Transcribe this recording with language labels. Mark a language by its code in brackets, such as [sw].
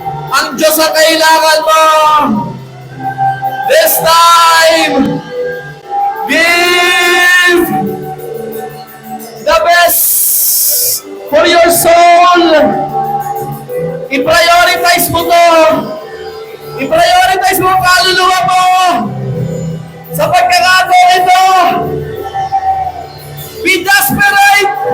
[tl] Ang Diyos ang kailangan mo! [en] This time, give the best for your soul. [tl] I-prioritize mo to. I-prioritize mo ang kaluluwa mo. Sa pagkakataon ito, [en] be desperate.